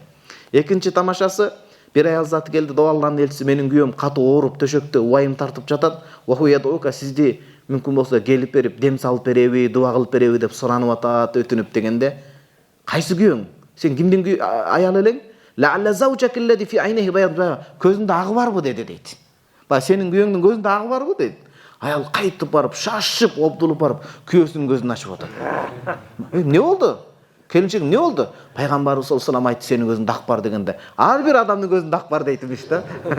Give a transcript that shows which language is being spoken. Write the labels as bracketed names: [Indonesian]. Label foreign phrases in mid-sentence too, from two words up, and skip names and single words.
[Kyrgyz] Экинчи тамашасы, бир аял заты келди, Алланын элчиси, менин күйөөм катуу ооруп төшөктө убайым тартып жатат, ва хуядука, сизди мүмкүн болсо келип берип, дем салып береби, дуа кылып береби деп суранып атат, өтүнүп дегенде, кайсы күйөөң? Сен кимдин аялы элең? [Arabic] لعل زوجك الذي في عينه بياض, [Kyrgyz] көзүндө агы барбы деди дейт. Ба сенин күйөөңдүн көзүндө агы барбы дейт. Аял кайтып барып, шашып, обдулуп барып, күйөөсүнүн көзүн ачып атат. Не болду? Келинчек не болду? Пайгамбарыбыз [Arabic] صلى الله عليه وسلم [Kyrgyz] айтты, сенин көзүндө ак бар дегенде, ар бир адамдын көзүндө ак бар дейт имиш да.